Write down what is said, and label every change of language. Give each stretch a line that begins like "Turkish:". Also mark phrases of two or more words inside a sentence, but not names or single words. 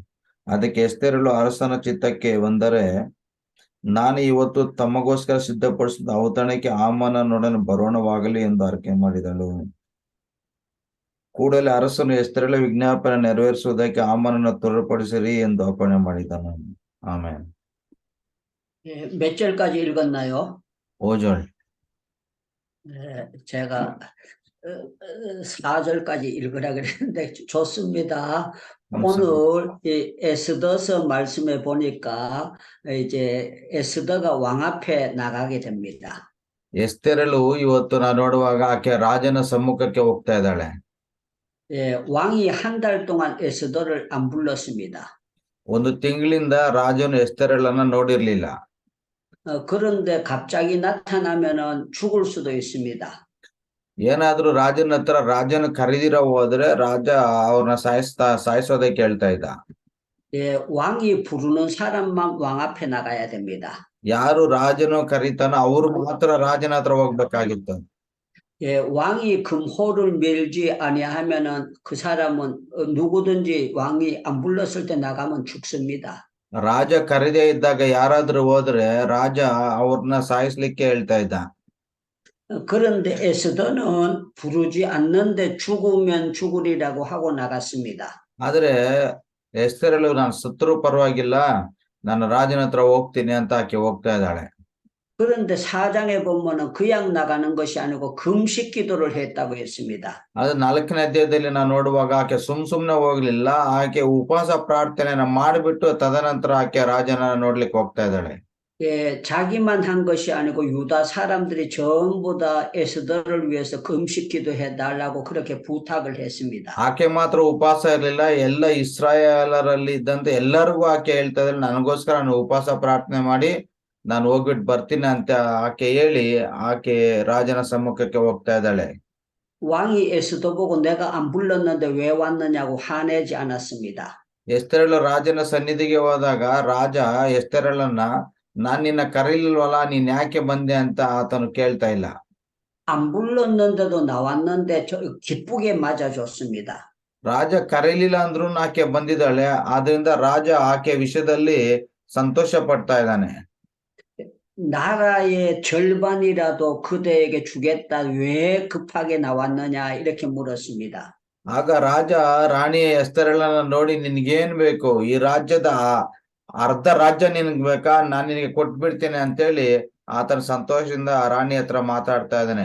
Kannada: ಅದಕ್ಕೆ ಎಸ್ತೇರಳು ಅರಸನ ಚಿತ್ತಕ್ಕೆ ಬಂದರೆ ನಾನು ಇವತ್ತು ತಮಗೋಸ್ಕರ ಸಿದ್ಧಪಡಿಸಿದ ಔತಣಕ್ಕೆ ಹಾಮಾನನೊಡನೆ ಬರೋಣವಾಗಲಿ ಎಂದು ಆರೈಕೆ ಮಾಡಿದಳು. ಕೂಡಲೇ ಅರಸನು ಎಸ್ತೇರಳ ವಿಜ್ಞಾಪನೆ ನೆರವೇರಿಸುವುದಕ್ಕೆ ಹಾಮಾನನನ್ನು ತ್ವರೆಪಡಿಸಿರಿ ಎಂದು ಅಪ್ಪಣೆ ಮಾಡಿದನು. ಆಮೇಲೆ
Korean: 예, 몇 절까지 읽었나요? 5절. 제가 4절까지 읽으라 그랬는데 좋습니다. 오늘 이 에스더서 말씀에 보니까 이제 에스더가 왕 앞에 나가게 됩니다.
Kannada: ಎಸ್ತೇರಳು ಇವತ್ತು ನಾವು ನೋಡುವಾಗ ಆಕೆ ರಾಜನ ಸಮ್ಮುಖಕ್ಕೆ ಹೋಗ್ತಾ ಇದ್ದಾಳೆ.
Korean: 예, 왕이 한 달 동안 에스더를 안 불렀습니다.
Kannada: ಒಂದು ತಿಂಗಳಿಂದ ರಾಜನು ಎಸ್ತೇರಳನ್ನ ನೋಡಿರ್ಲಿಲ್ಲ.
Korean: 그런데 갑자기 나타나면은 죽을 수도 있습니다.
Kannada: ಏನಾದ್ರೂ ರಾಜನ ಹತ್ರ ರಾಜನ ಕರೆದಿರೋ ಹೋದ್ರೆ ರಾಜ ಅವ್ರನ್ನ ಸಾಯಿಸೋದಕ್ಕೆ ಹೇಳ್ತಾ ಇದ್ದ.
Korean: 예, 왕이 부르는 사람만 왕 앞에 나가야 됩니다.
Kannada: ಯಾರು ರಾಜನು ಕರೀತಾನೋ ಅವರು ಮಾತ್ರ ರಾಜನ ಹತ್ರ ಹೋಗ್ಬೇಕಾಗಿತ್ತು.
Korean: 예, 왕이 금호를 밀지 아니하면은 그 사람은 누구든지 왕이 안 불렀을 때 나가면 죽습니다.
Kannada: ರಾಜ ಕರೆದೇ ಇದ್ದಾಗ ಯಾರಾದ್ರೂ ಹೋದ್ರೆ ರಾಜ ಅವ್ರನ್ನ ಸಾಯಿಸ್ಲಿಕ್ಕೆ ಹೇಳ್ತಾ ಇದ್ದ.
Korean: 그런데 에스더는 부르지 않는데 죽으면 죽으리라고 하고 나갔습니다.
Kannada: ಆದ್ರೆ ಎಸ್ತೇರಳು ನಾನು ಸತ್ರು ಪರವಾಗಿಲ್ಲ, ನಾನು ರಾಜನ ಹತ್ರ ಹೋಗ್ತೀನಿ ಅಂತ ಆಕೆ ಹೋಗ್ತಾ ಇದ್ದಾಳೆ.
Korean: 그런데 4장에 보면은 그냥 나가는 것이 아니고 금식 기도를 했다고 했습니다.
Kannada: ಅದು 4ನೇ ಅಧ್ಯಾಯದಲ್ಲಿ ನಾವು ನೋಡುವಾಗ ಆಕೆ ಸುಮ್ನೆ ಹೋಗ್ಲಿಲ್ಲ, ಆಕೆ ಉಪವಾಸ ಪ್ರಾರ್ಥನೆಯನ್ನ ಮಾಡಿಬಿಟ್ಟು ತದನಂತರ ಆಕೆ ರಾಜನ ನೋಡ್ಲಿಕ್ಕೆ ಹೋಗ್ತಾ ಇದ್ದಾಳೆ.
Korean: 예, 자기만 한 것이 아니고 유다 사람들이 전부 다 에스더를 위해서 금식 기도해 달라고 그렇게 부탁을 했습니다.
Kannada: ಆಕೆ ಮಾತ್ರ ಉಪವಾಸ ಇರ್ಲಿಲ್ಲ, ಎಲ್ಲ ಇಸ್ರಾಯೇಲರಲ್ಲಿ ಇದ್ದಂತೆ ಎಲ್ಲರಿಗೂ ಆಕೆ ಹೇಳ್ತಾ ಇದ್ದಾಳೆ, ನನಗೋಸ್ಕರ ನಾನು ಉಪವಾಸ ಪ್ರಾರ್ಥನೆ ಮಾಡಿ ನಾನು ಹೋಗ್ಬಿಟ್ಟು ಬರ್ತೀನಿ ಅಂತ ಆಕೆ ಹೇಳಿ ಆಕೆ ರಾಜನ ಸಮ್ಮುಖಕ್ಕೆ ಹೋಗ್ತಾ ಇದ್ದಾಳೆ.
Korean: 왕이 에스더 보고 내가 안 불렀는데 왜 왔느냐고 화내지 않았습니다.
Kannada: ಎಸ್ತೇರಳು ರಾಜನ ಸನ್ನಿಧಿಗೆ ಹೋದಾಗ ರಾಜ ಎಸ್ತೇರಳನ್ನ, ನಾನ್ ನಿನ್ನ ಕರೀಲಿಲ್ವಲ್ಲ, ನೀನ್ ಯಾಕೆ ಬಂದೆ ಅಂತ ಆತನು ಕೇಳ್ತಾ ಇಲ್ಲ.
Korean: 안 불렀는데도 나왔는데 기쁘게 맞아줬습니다.
Kannada: ರಾಜ ಕರೀಲಿಲ್ಲ ಅಂದ್ರೂ ಆಕೆ ಬಂದಿದ್ದಾಳೆ, ಆದ್ರಿಂದ ರಾಜ ಆಕೆ ವಿಷಯದಲ್ಲಿ ಸಂತೋಷ ಪಡ್ತಾ ಇದ್ದಾನೆ.
Korean: 나라의 절반이라도 그대에게 주겠다. 왜 급하게 나왔느냐? 이렇게 물었습니다.
Kannada: ಆಗ ರಾಜ ರಾಣಿ ಎಸ್ತೇರಳನ್ನ ನೋಡಿ ನಿನ್ಗೇನ್ ಬೇಕು ಈ ರಾಜ್ಯದ ಅರ್ಧ ರಾಜ್ಯ ನಿನಗ್ ಬೇಕಾ ನಾನ್ ನಿನಗೆ ಕೊಟ್ಬಿಡ್ತೇನೆ ಅಂತೇಳಿ ಆತನ ಸಂತೋಷದಿಂದ ಆ ರಾಣಿ ಹತ್ರ ಮಾತಾಡ್ತಾ ಇದ್ದಾನೆ.